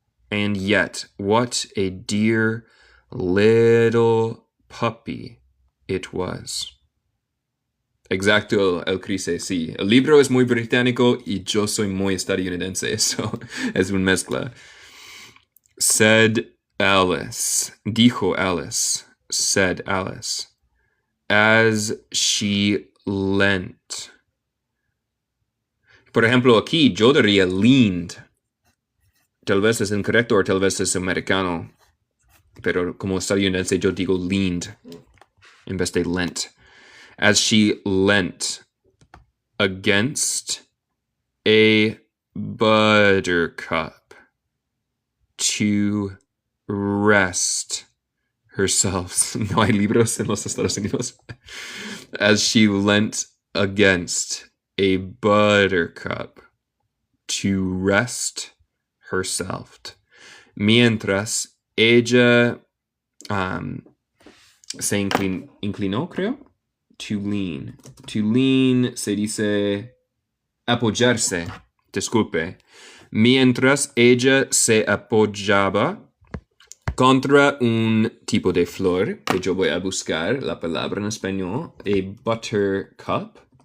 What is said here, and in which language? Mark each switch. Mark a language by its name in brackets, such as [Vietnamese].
[English] And yet, what a dear little puppy it was. [Spanish] Exacto, el Crise, sí. El libro es muy británico y yo soy muy estadounidense, eso es una mezcla. [English] Said Alice, dijo Alice, said Alice, as she leant. [Spanish] Por ejemplo, aquí yo diría leaned. Tal vez es incorrecto o tal vez es americano. Pero como estadounidense yo digo leaned en vez de lent. [English] As she leant against a buttercup to rest herself. [Spanish] No hay libros en los Estados Unidos. [English] As she leant against a buttercup to rest herself. [Spanish] Mientras ella se inclinó, creo. [English] To lean. [Spanish] To lean se dice apoyarse. Disculpe. Mientras ella se apoyaba contra un tipo de flor, que yo voy a buscar la palabra en español, a buttercup.